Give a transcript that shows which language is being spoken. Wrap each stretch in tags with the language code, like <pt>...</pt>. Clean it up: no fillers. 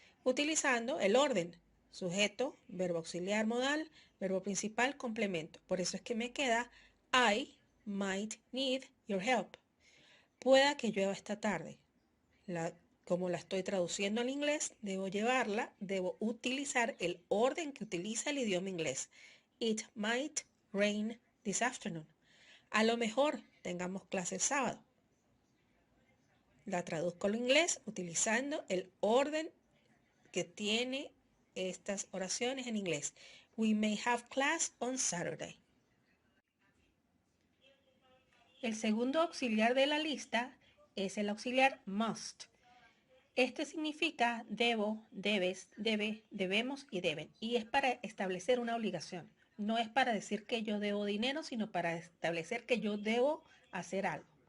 <es>Utilizando el orden: sujeto, verbo auxiliar modal, verbo principal, complemento. Por eso es que me queda</es> <en>I might need your help.</en> <es>Pueda que llueva esta tarde. Como la estoy traduciendo al inglés, debo utilizar el orden que utiliza el idioma inglés.</es> <en>It might rain this afternoon.</en> <es>A lo mejor tengamos clase el sábado. La traduzco al inglés utilizando el orden que tiene estas oraciones en inglés.</es> <en>We may have class on Saturday.</en> <es>El segundo auxiliar de la lista es el auxiliar must. Este significa debo, debes, debe, debemos y deben. Y es para establecer una obligación. No es para decir que yo debo dinero, sino para establecer que yo debo hacer algo.</es>